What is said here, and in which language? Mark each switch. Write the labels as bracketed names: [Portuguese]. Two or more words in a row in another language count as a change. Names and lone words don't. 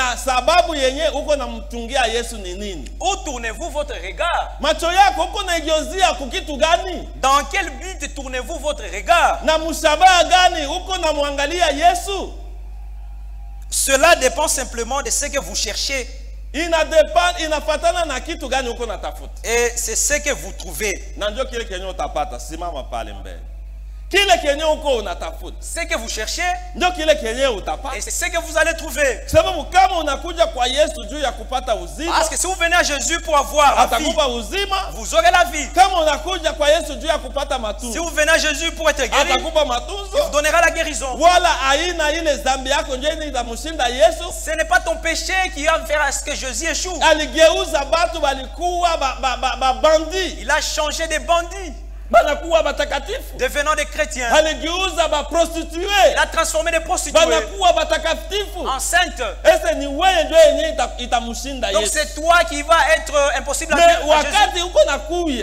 [French] Où tournez-vous votre regard? Dans quel but tournez-vous votre regard? Cela dépend simplement de ce que vous cherchez. [Swahili] inafatana na kitu gani uko natafuta. [French] Et c'est ce que vous trouvez. [Swahili] Na ndio kile kenye utapata, simama pale mbele. Kile kenye uko unatafuta, [French] ce que vous cherchez, [Swahili] ndio kile kenye utapata. [French] Et c'est ce que vous allez trouver. [Swahili] Sababu kama unakuja kwa Yesu juu ya kupata uzima, [French] parce que si vous venez à Jésus pour avoir la vie, [Swahili] atakupa uzima, [French] vous aurez la vie. [Swahili] Kama unakuja kwa Yesu juu ya kupata matunzo, [French] si vous venez à Jésus pour être guéri, [Swahili] atakupa matunzo, [French] il vous donnera la guérison. [Swahili] Wala aina ile dhambi yako ndio itamshinda Yesu. [French] Ce n'est pas ton péché qui va faire à ce que Jésus échoue. [Swahili] Aligeuza batu balikuwa bandi. [French] Il a changé des bandits, devenant des chrétiens. Il a transformé des prostituées enceintes. Donc c'est toi qui va être impossible à Jésus.